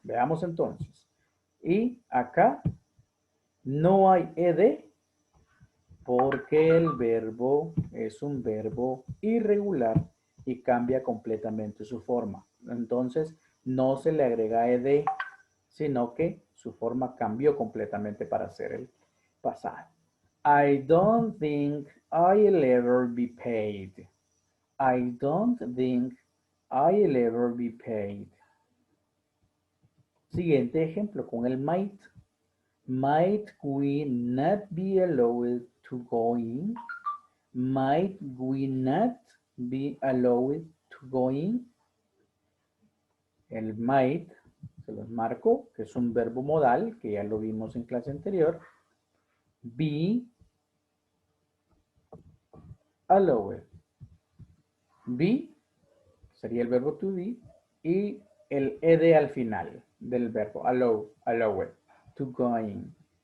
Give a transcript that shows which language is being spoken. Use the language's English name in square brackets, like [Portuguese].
[Spanish] Veamos entonces. Y acá no hay ed porque el verbo es un verbo irregular y cambia completamente su forma. Entonces no se le agrega ed, sino que su forma cambió completamente para ser el pasado. [English] I don't think I'll ever be paid. I don't think I'll ever be paid. [Spanish] Siguiente ejemplo con el might. [English] Might we not be allowed to go in? Might we not be allowed to go in? [Spanish] El might, se los marco, que es un verbo modal, que ya lo vimos en clase anterior. [English] Be allowed. [Spanish] Be sería el verbo to be y el ed al final del verbo, [English] allowed, to go in.